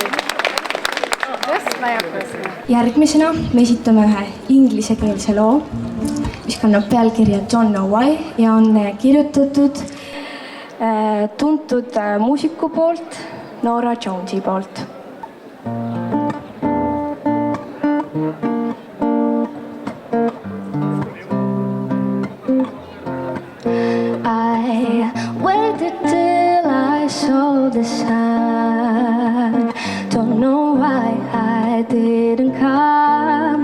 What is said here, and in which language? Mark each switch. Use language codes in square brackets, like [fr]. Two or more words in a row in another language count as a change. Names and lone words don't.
[et] Tõstma jätkasime. Järgmisena me esitame ühe inglisekeelse loo, mis kannab pealkirja Don't Know Why ja on kirjutatud tuntud muusiku poolt, Norah Jonesi poolt. [en] I waited till I saw the sun. Don't know why I didn't come.